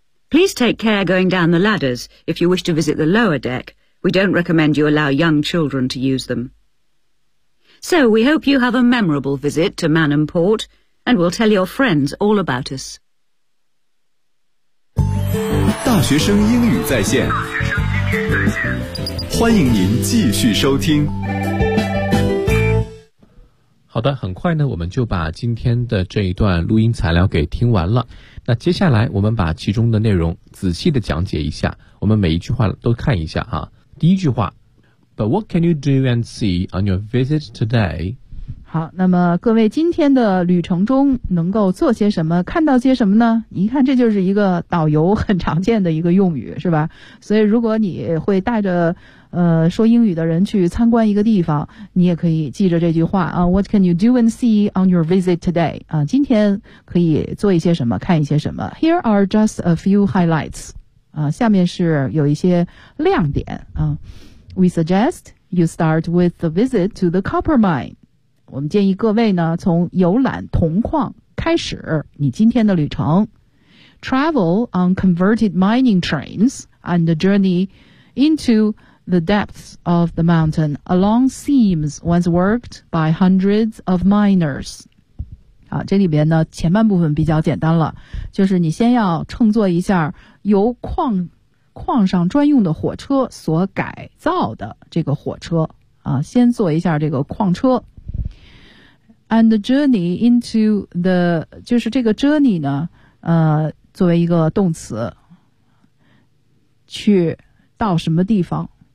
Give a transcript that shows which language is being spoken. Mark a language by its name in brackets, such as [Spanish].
[English] Please take care going down the ladders if you wish to visit the lower deck. We don't recommend you allow young children to use them. So we hope you have a memorable visit to Manham Port,And we'll tell your friends all about us. [Chinese] 大学生英语在线，欢迎您继续收听。好的，很快呢，我们就把今天的这一段录音材料给听完了。那接下来我们把其中的内容仔细的讲解一下，我们每一句话都看一下啊。第一句话 [English] But what can you do and see on your visit today? [Chinese] 好，那么各位今天的旅程中能够做些什么，看到些什么呢？一看这就是一个导游很常见的一个用语，是吧？所以如果你会带着说英语的人去参观一个地方，你也可以记着这句话啊。 [English] What can you do and see on your visit today? [Chinese] 啊，今天可以做一些什么，看一些什么。 [English] Here are just a few highlights. [Chinese] 啊，下面是有一些亮点啊。 [English] We suggest you start with the visit to the copper mine. [Chinese] 我们建议各位呢，从游览铜矿开始你今天的旅程。 [English] Travel on converted mining trains and the journey into the depths of the mountain along seams once worked by hundreds of miners. [Chinese] 好，这里边呢前半部分比较简单了，就是你先要乘坐一下由矿上专用的火车所改造的这个火车啊，先坐一下这个矿车。 [English] And the journey into the, [Chinese] 就是这个 journey 呢作为一个动词，去到什么地方。